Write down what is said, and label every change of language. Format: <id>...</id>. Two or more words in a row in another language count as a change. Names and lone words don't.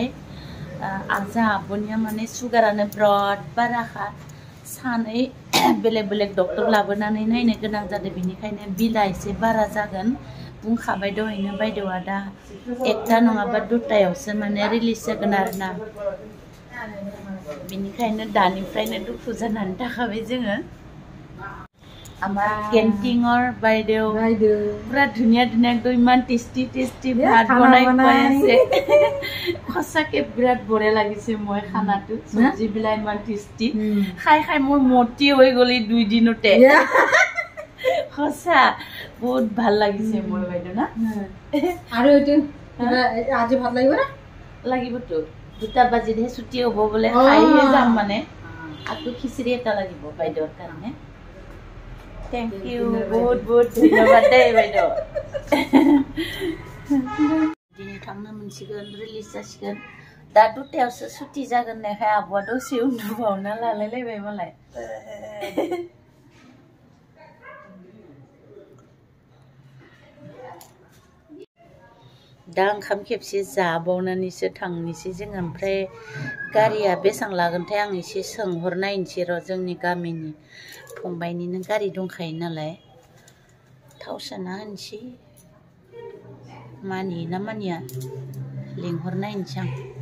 <brx>आजा आब'निया माने सुगारानो बिराद बाराखा सानै बेलेग बेलेग डक्टर लाबोनानै नायनो गोनां जादों बेनिखायनो बिला एसे बारा जागोन बुंखाबाय दहायनो बायदेवा दा 1टा नङाबा 2टायावसो माने रिलिज जागोन आरोना बेनिखायनो दानिफ्रायनो दुखु जानानै थाखाबाय जोङो</brx> <as>আমার কেন্টিনৰ বাইদেউ পুৰা ধুনীয়া ধুনীয়া একদম ইমান টেষ্টি টেষ্টি ভাত বনাই খুৱাই আছে সঁচাকে বিৰাট বঢ়িয়া লাগিছে মই খানাটো চব্জিবিলাক ইমান টেষ্টি খাই খাই মোৰ মতি হৈ গ'ল 2 দিনতে সঁচা বহুত ভাল লাগিছে মোৰ বাইদেউ না আৰু এইটো আজি ভাত লাগিব না লাগিবতো 2টা বাজিতহে ছুটি হ'ব বোলে খাইহে যাম মানে আকৌ খিচিৰি এটা লাগিব বাইদেউৰ কাৰণে</as> <en>Thank you. Good.</en> <as>ধন্যবাদ দে, বাইদেউ.</as> <brx>Dini थांनो मोनसिगोन रिलिज जासिगोन दा 2टायावसो सुटि जागोन नायखाय आब'आ दसे उन्दुबावना लालायलायबाय मालाय दा ओंखाम खेबसे जाबावनानैसो थांनोसै जों ओमफ्राय गारिया बेसां लागोनथाय आं एसे सोंहरनायनोसै र' जोंनि गामिनि फंबायनिनो गारि दंखायो नालाय थाव सोना होनोसै मानियो ना मानिया लिंहरनायनोसै आं</brx>